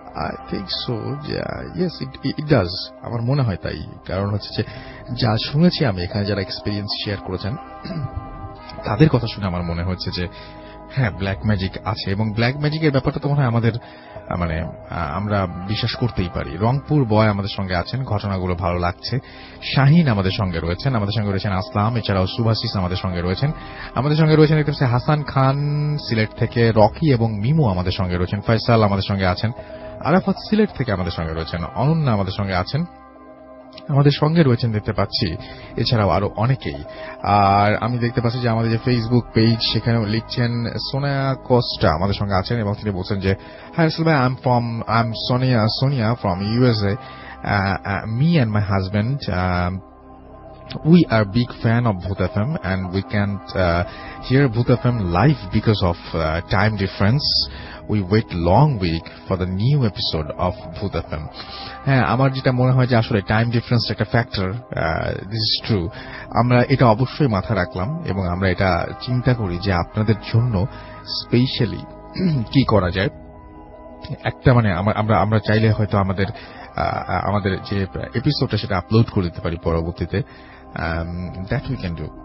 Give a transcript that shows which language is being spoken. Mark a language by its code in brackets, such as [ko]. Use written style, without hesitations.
[en] I think so, yeah, yes it does. [bn] আমার মনে হয় তাই। কারণ হচ্ছে যে যা শুনেছি আমি এখানে যারা এক্সপেরিয়েন্স শেয়ার করেছেন তাদের কথা শুনে আমার মনে হচ্ছে যে হ্যাঁ ব্ল্যাক ম্যাজিক আছে, এবং ব্ল্যাক ম্যাজিকের ব্যাপারটা তো মনে হয় আমাদের মানে আমরা বিশ্বাস করতেই পারি। রংপুর বয় আমাদের সঙ্গে আছেন, ঘটনাগুলো ভালো লাগছে। শাহিন আমাদের সঙ্গে রয়েছেন, আমাদের সঙ্গে রয়েছেন আসলাম, এছাড়াও সুভাষিস আমাদের সঙ্গে রয়েছেন। আমাদের সঙ্গে রয়েছেন দেখতে পাচ্ছি হাসান খান সিলেট থেকে, রকি এবং মিমু আমাদের সঙ্গে রয়েছেন, ফয়সাল আমাদের সঙ্গে আছেন, আরাফাত সিলেট থেকে আমাদের সঙ্গে রয়েছেন, অনন্যা আমাদের সঙ্গে আছেন, আমাদের সঙ্গে রয়েছেন দেখতে পাচ্ছি, এছাড়াও আরো অনেকেই। আর আমি দেখতে পাচ্ছি যে আমাদের যে ফেসবুক পেজ সেখানেও লিখছেন সোনিয়া কোস্টা আমাদের সঙ্গে আছেন এবং তিনি বলছেন যে হাই রাসেল ভাই, [en] I am Sonia from USA. Me and my husband, we are big fan of Bhoot FM and we can't hear Bhoot FM live because of time difference. We wait long week for the new episode of Bhoot FM. [bn] হ্যাঁ, আমার যেটা মনে হয় যে আসলে time difference একটা factor, [en] This is true. [bn] আমরা এটা অবশ্যই মাথায় রাখলাম এবং আমরা এটা চিন্তা করি যে আপনাদের জন্য স্পেশালি কি করা যায়। একটা মানে আমরা চাইলে হয়তো আমাদের যে এপিসোডটা সেটা আপলোড করে দিতে পারি পরবর্তীতে, [en] That we can do.